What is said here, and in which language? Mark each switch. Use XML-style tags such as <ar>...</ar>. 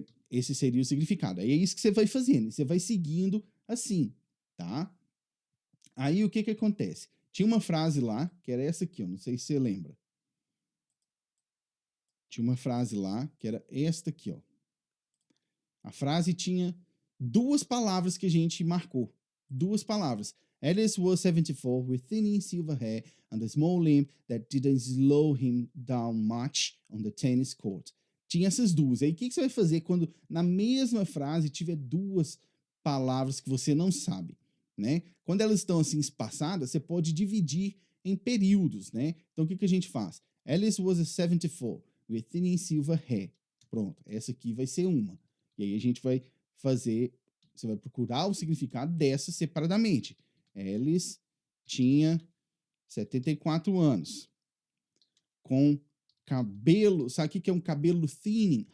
<pt>Esse seria o significado. Aí é isso que você vai fazendo, você vai seguindo assim, tá? Aí o que que acontece? Tinha uma frase lá, que era essa aqui, eu não sei se você lembra. Tinha uma frase lá, que era esta aqui, ó. A frase tinha duas palavras que a gente marcou. Duas palavras.</pt> <en>Alice was 74 with thinning silver hair and a small limp that didn't slow him down much on the tennis court.</en> <pt>Tinha essas duas. Aí o que você vai fazer quando na mesma frase tiver duas palavras que você não sabe, né? Quando elas estão assim espaçadas, você pode dividir em períodos, né? Então o que a gente faz?</pt> <en>Alice was a 74 with thinning silver hair.</en> <pt>Pronto, essa aqui vai ser uma. E aí a gente vai fazer, você vai procurar o significado dessa separadamente. Alice tinha 74 anos, com cabelo, sabe o que é um cabelo thinning?</pt>